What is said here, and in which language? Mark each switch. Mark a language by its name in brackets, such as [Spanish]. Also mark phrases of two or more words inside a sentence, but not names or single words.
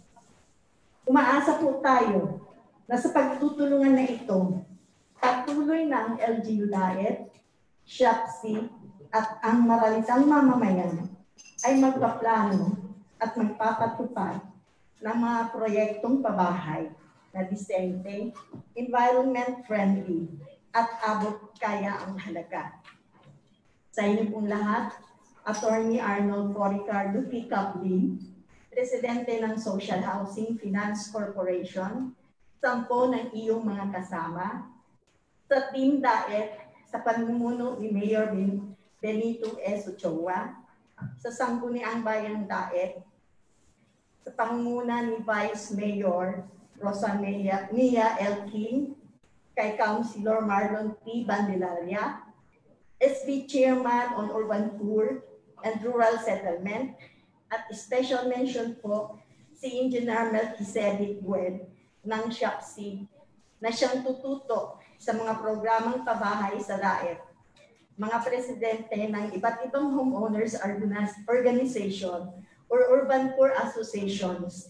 [Filipino] Umaasa po tayo na sa pagtutulungan na ito, patuloy na ang LGU DAET, SHAPC at ang maralitang mamamayan ay magpaplano at magpapatupad ng mga proyektong pabahay na disente, environment-friendly at abot kaya ang halaga. Sa inyo pong lahat, Attorney Arnold Ricardo P. Caplin, Presidente ng Social Housing Finance Corporation, 10 ng iyong mga kasama, sa Team DAET sa pamumuno ni Mayor Benito S. Ochoa, sa Sangguniang Bayang DAET, sa pangunguna ni Vice Mayor Rosa Mia L. King, kay Councilor Marlon P. Bandelaria, SB [English] Chairman on Urban Poor and Rural Settlement, [Filipino] at special mention po si Engineer Melchizedek Bued ng SHAPC na siyang tututo sa mga programang pabahay sa DAET, mga presidente ng iba't ibang [English] homeowners organization or urban poor associations.